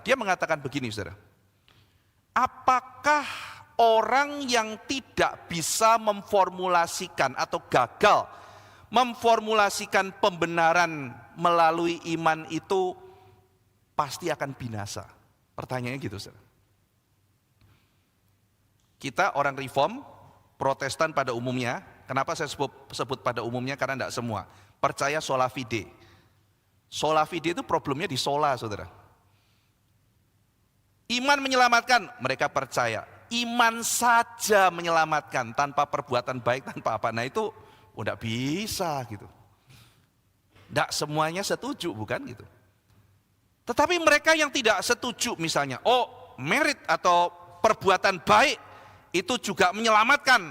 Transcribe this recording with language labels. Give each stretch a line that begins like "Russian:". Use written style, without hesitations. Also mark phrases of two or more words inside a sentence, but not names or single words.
Indonesian: Dia mengatakan begini, saudara. Apakah orang yang tidak bisa memformulasikan atau gagal memformulasikan pembenaran melalui iman itu pasti akan binasa? Pertanyaannya gitu, saudara. Kita orang reform, Protestan pada umumnya, kenapa saya sebut pada umumnya? Karena tidak semua, percaya
Latin: sola fide. Sola fide
Indonesian: itu problemnya di sola, saudara. Iman menyelamatkan, mereka percaya. Iman saja menyelamatkan, tanpa perbuatan baik, tanpa apa. Nah itu udah bisa gitu. Tidak semuanya setuju, bukan gitu. Tetapi mereka yang tidak setuju misalnya, merit atau perbuatan baik, itu juga menyelamatkan.